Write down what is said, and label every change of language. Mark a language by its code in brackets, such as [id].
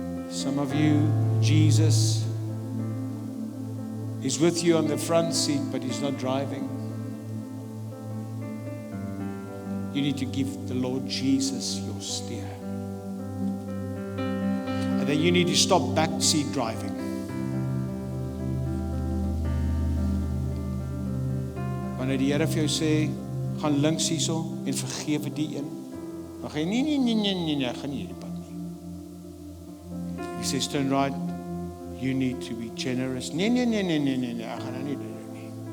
[en] Some of you, Jesus is with you on the front seat, but he's not driving. You need to give the Lord Jesus your steer. And then you need to stop back seat driving. [af] Wanneer die Here vir jou sê, gaan links hierso en vergewe die een, dan gaan jy nee, gaan nie hierdie pad nie. [en] He says, turn right, you need to be generous. [af] Nee, ek gaan nou nie doen dit nie.